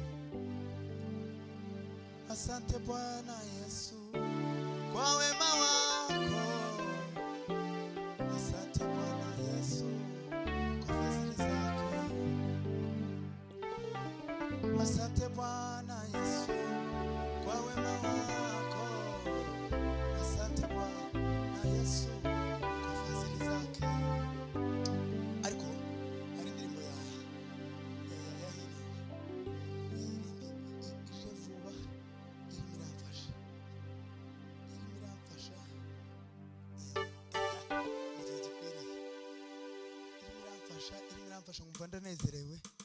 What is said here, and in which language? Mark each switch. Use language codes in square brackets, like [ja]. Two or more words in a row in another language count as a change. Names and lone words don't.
[sw] asante Bwana Yesu kwa wema wako asante Bwana Yesu kwa fadhili zake asante Bwana Yesu kwa wema wako asante Bwana Yesu kwa fadhili zake [rw] ariko hari indirimbo ije vuba irimo iramfasha mu gihe gikwiriye irimo iramfasha nkumva ndanezerewe